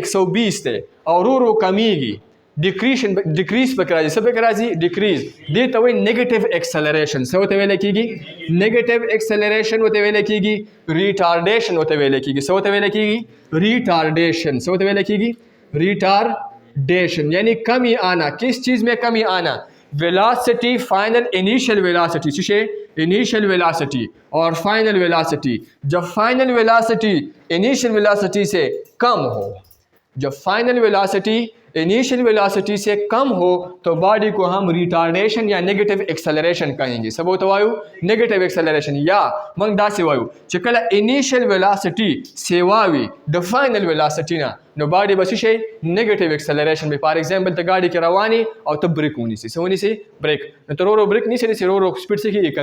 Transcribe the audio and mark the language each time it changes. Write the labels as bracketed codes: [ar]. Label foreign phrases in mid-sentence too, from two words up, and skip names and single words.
[ps] 120 دی او ورو کمیږي. ډیکریز پکې راځي. څه پکې راځي؟ ډیکریز. دې ته وایي [en] negative acceleration. [ps] څه ورته ویلی کېږي؟ [en] negative acceleration [ps] ورته ویلی کېږي. ریټارډیشن ورته ویلی کېږي. څه ورته ویلی کېږي؟ ریټارډیشن. څه ورته ویلی کېږي؟ [ur] ریٹارڈیشن. یعنی کمی آنا. کس چیز میں کمی آنا؟ [en] velocity final initial velocity. چیشے initial velocity اور final velocity. [ur] جب [en] final velocity initial velocity [ur] سے کم ہو جب [en] final velocity initial velocity [ur] سے کم ہو تو باڈی کو ہم ریٹارڈیشن یا [en] negative acceleration [ur] کہیں گے. [ps] سب ہوتا وایو [en] negative acceleration. [ps] یا منگ دا سی وایو چې کله [en] initial velocity [ps] سیوا وي د [en] final velocity [ps] نه نو باډي به څه شي؟ [en] negative acceleration وي. for example [ps] ته ګاډي کې روانې او ته بریک ونیسي. څه ونیسي؟ بریک. نو ته ورو بریک نیسي ورو سپیډ څه کېږي؟